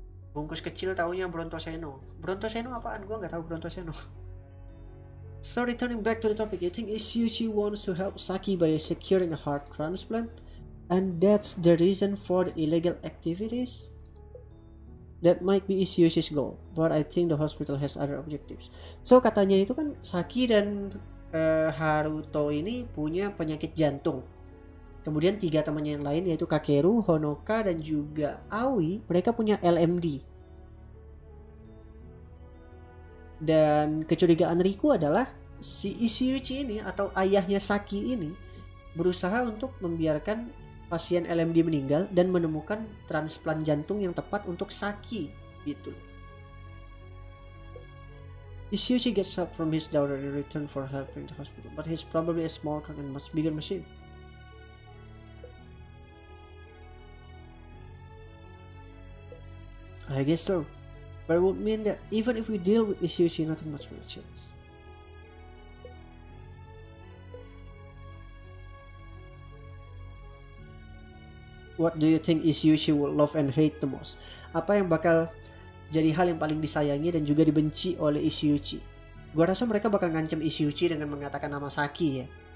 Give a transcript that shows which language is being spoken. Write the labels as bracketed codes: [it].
[id] Bungkus kecil taunya Brontoseno. Brontoseno apaan? Gua nggak tahu Brontoseno. [en] So returning back to the topic, you think Ishiuchi wants to help Saki by securing a heart transplant? And that's the reason for the illegal activities? That might be Ishiuchi's goal, but I think the hospital has other objectives. [id] So katanya itu kan Saki dan Haruto ini punya penyakit jantung. Kemudian 3 temannya yang lain yaitu Kakeru, Honoka, dan juga Aoi, mereka punya LMD. Dan kecurigaan Riku adalah si Ishiuchi ini atau ayahnya Saki ini berusaha untuk membiarkan pasien LMD meninggal dan menemukan transplant jantung yang tepat untuk Saki gitu. [en] Ishiuchi gets help from his daughter in return for helping the hospital, but he's probably a small and much bigger machine. I guess so. But it would mean that even if we deal with Ishiuchi, nothing much will change. What do you think Ishiuchi will love and hate the most? [id] Apa yang bakal jadi hal yang paling disayangi dan juga dibenci oleh Ishiuchi? Gua rasa mereka bakal ngancam Ishiuchi dengan mengatakan nama Saki ya.